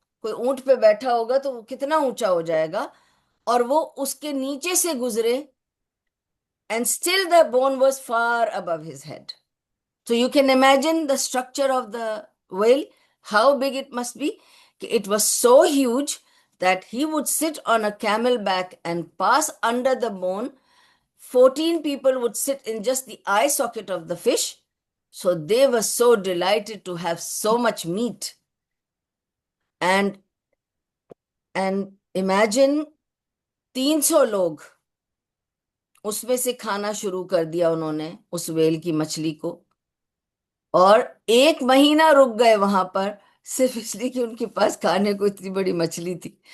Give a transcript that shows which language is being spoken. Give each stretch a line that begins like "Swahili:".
Urdu: کوئی اونٹ پہ بیٹھا ہوگا تو وہ کتنا اونچا ہو جائے گا. اور وہ اس کے نیچے سے گزرے
English: and still the bone was far above his head. So you can imagine the structure of the whale, how big it must be. It was so huge that he would sit on a camel back and pass under the bone. 14 people would sit in just the eye socket of the fish. So they were so delighted to have so much meat. And imagine
Urdu: 300 لوگ اس میں سے کھانا شروع کر دیا انہوں نے اس well کی مچھلی کو، اور 1 مہینہ رک گئے وہاں پر، صرف اس لیے کہ ان کے پاس کھانے کو اتنی بڑی مچھلی تھی.